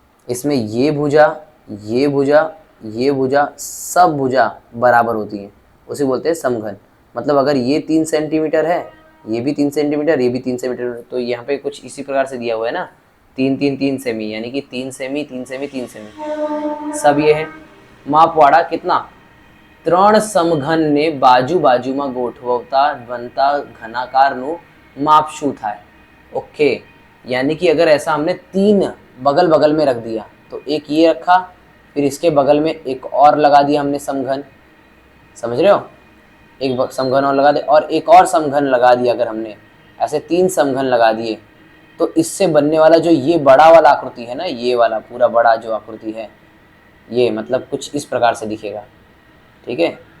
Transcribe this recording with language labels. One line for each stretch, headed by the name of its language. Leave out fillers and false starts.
Hindi: इसमें ये भुजा, ये भुजा, ये भुजा, सब भुजा बराबर होती हैं, उसे बोलते हैं समघन। मतलब अगर ये 3 सेंटीमीटर है, ये भी 3 सेंटीमीटर, ये भी 3 सेंटीमीटर, तो यहाँ पे कुछ इसी प्रकार से दिया हुआ है ना, 3 सेमी, यानी कि 3 सेमी 3 सेमी 3 सेमी सब ये है। मापवाड़ा कितना?
Gujarati: 3 સમઘન ને બાજુ બાજુમાં ગોઠવતા બનતા ઘનાકારનું માપ શું થાય?
Hindi: ओके, यानी कि अगर ऐसा हमने 3 बगल बगल में रख दिया, तो एक ये रखा, फिर इसके बगल में एक और लगा दिया हमने समघन, समझ रहे हो? एक समघन और लगा दे और एक और समघन लगा दिया। अगर हमने ऐसे 3 समघन लगा दिए, तो इससे बनने वाला जो ये बड़ा वाला आकृति है ना, ये वाला पूरा बड़ा जो आकृति है, ये मतलब कुछ इस प्रकार से दिखेगा, ठीक है।